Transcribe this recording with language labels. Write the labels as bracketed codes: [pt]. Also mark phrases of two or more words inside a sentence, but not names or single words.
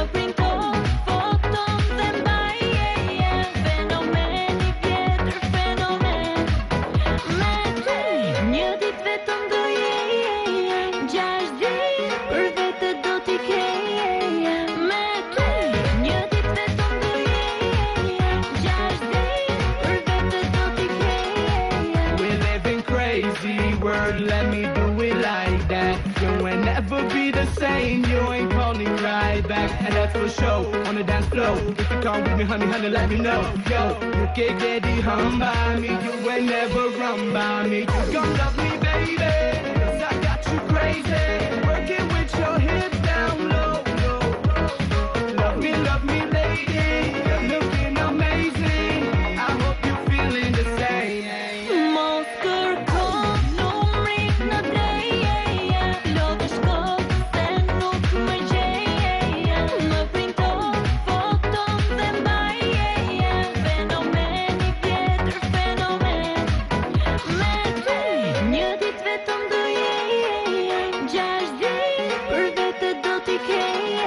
[sq] printo foton dhe mbaje, fenomen i vjetër fenomen, me te një dit vetëm do jeje, 6 dit për vete do t'i keje, me te një dit vetëm do jeje, 6 dit për vete do t'i keje. [en] We're living crazy world, let me do it like that. You will never be the same, you ain't calling right back. And that's for sure, on the dance floor. If you come with me, honey, honey, let me know. Yo, you can't get it hung by me, you will never run by me. You gon' love me, baby, 'cause I got you crazy. Working with your hips down low. Love me, lady, you're looking amazing. I hope you're feeling the same. [sq] Mos kërko numrin në pleje, lodhe shko se nuk më gjeje, më printo foton dhe mbaje, fenomen i vjetër fenomen, me te një dit vetëm do jeje, 6 dit për vete do t'i keje.